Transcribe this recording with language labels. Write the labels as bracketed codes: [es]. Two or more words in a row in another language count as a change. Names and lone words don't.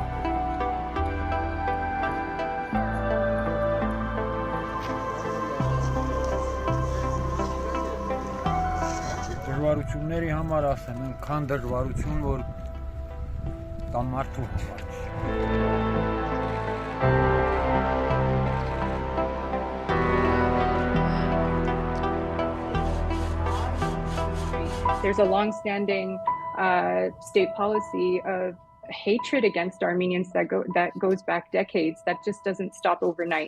[hy] Դժվարությունների համար ասեմ, այնքան դժվարություն, որ դա մարդու համար չի։ [en] There's a long-standing state policy of hatred against Armenians that goes back decades, that just doesn't stop overnight.